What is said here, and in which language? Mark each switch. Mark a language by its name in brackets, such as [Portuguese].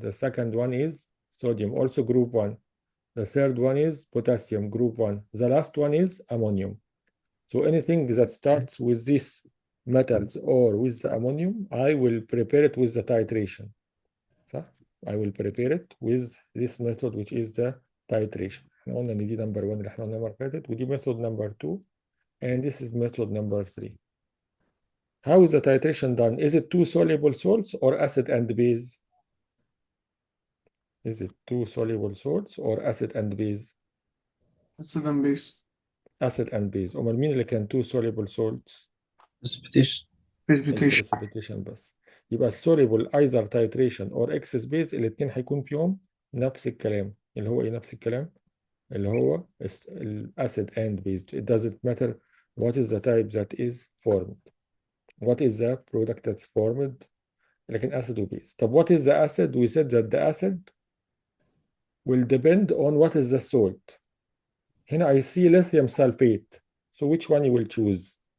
[English] The second one is sodium, also group 1. The third one is potassium, group 1. The last one is ammonium. So anything that starts with this metals or with the ammonium, I will prepare it with the titration. [Arabic] صح؟ [English] I will prepare it with this method which is the titration. [Arabic] احنا قلنا ان دي [English] number 1 [Arabic] اللي احنا قلنا المره اللي فاتت، ودي [English] method number 2 and this is method number 3. How is the titration done? Is it two soluble salts or acid and base? Is it two soluble salts or acid and base? acid and base. Acid and base. [Arabic] امال مين اللي كان [English] two soluble salts؟ precipitation. precipitation. precipitation [Arabic] بس. يبقى السوليبل [English] either titration or excess base [Arabic] الاثنين هيكون فيهم نفس الكلام. اللي هو ايه نفس الكلام؟ اللي هو [English] acid and base. It doesn't matter what is the type that is formed. What is the product that's formed. [Arabic] لكن [English] acid و base. طب what is the acid? We said that the acid will depend on what is the salt. [Arabic] هنا [English] I see lithium sulfate. So which one you will choose?